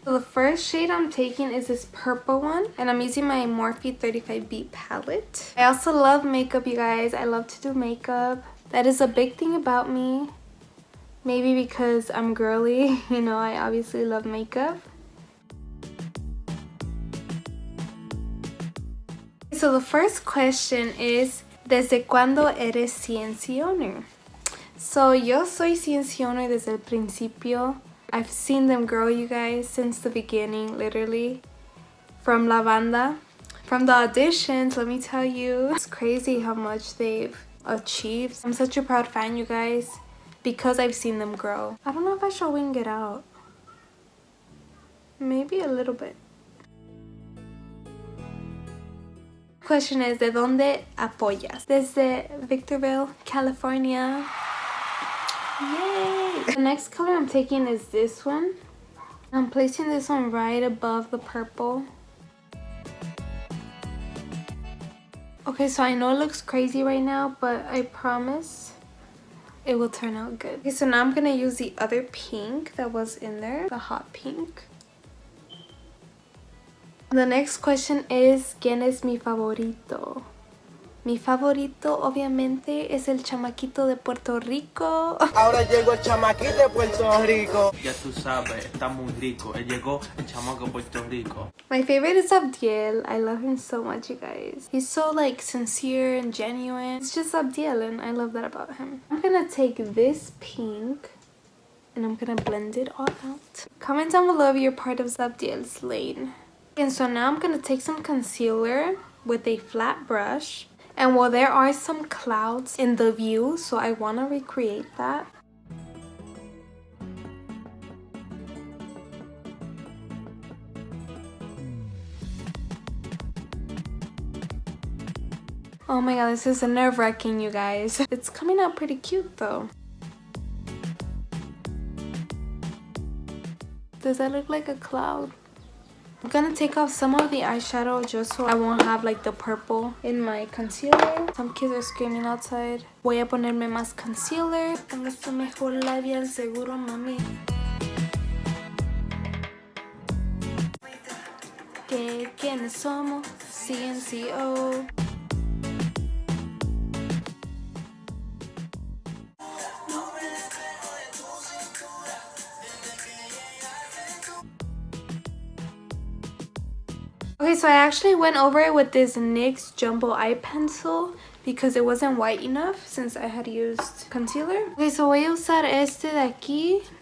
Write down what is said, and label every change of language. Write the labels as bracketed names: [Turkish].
[English] So the first shade I'm taking is this purple one, and I'm using my Morphe 35B palette. I also love makeup, you guys. I love to do makeup. That is a big thing about me. Maybe because I'm girly, you know, I obviously love makeup. So the first question is, [Spanish] ¿Desde cuándo eres [English] CNC owner? [Spanish] So, yo soy CNC owner desde el principio. [English] I've seen them grow, you guys, since the beginning, literally. From La Banda. From the auditions, let me tell you. It's crazy how much they've achieved. I'm such a proud fan, you guys, because I've seen them grow. I don't know if I should wing it out. Maybe a little bit. Question is, [Spanish] ¿de dónde apoyas? Desde Victorville, California. Yay! [English] The next color I'm taking is this one. I'm placing this one right above the purple. Okay, so I know it looks crazy right now, but I promise it will turn out good. Okay, so now I'm gonna use the other pink that was in there, the hot pink. The next question is, [Spanish] ¿Quién es mi favorito? Mi favorito, obviamente, es el chamaquito de Puerto Rico. Ahora llegó el chamaquito de Puerto Rico. Ya tú sabes, está muy rico. Él llegó el chamaco de Puerto Rico. [English] My favorite is Zabdiel. I love him so much, you guys. He's so, like, sincere and genuine. It's just Zabdiel, and I love that about him. I'm gonna take this pink, and I'm gonna blend it all out. Comment down below if you're part of Zabdiel's lane. And so now I'm gonna take some concealer with a flat brush. And well, there are some clouds in the view, so I want to recreate that. Oh my god, this is nerve-wracking, you guys. It's coming out pretty cute though. Does that look like a cloud? I'm gonna take off some of the eyeshadow just so I won't have like the purple in my concealer. Some kids are screaming outside. [Spanish] Voy a ponerme más concealer. Tengo este mejor labial seguro, mami. ¿Quiénes somos? CNCO. [English] Okay, so I actually went over it with this NYX Jumbo Eye Pencil because it wasn't white enough since I had used concealer. [Spanish] Okay, so voy a usar este de aquí.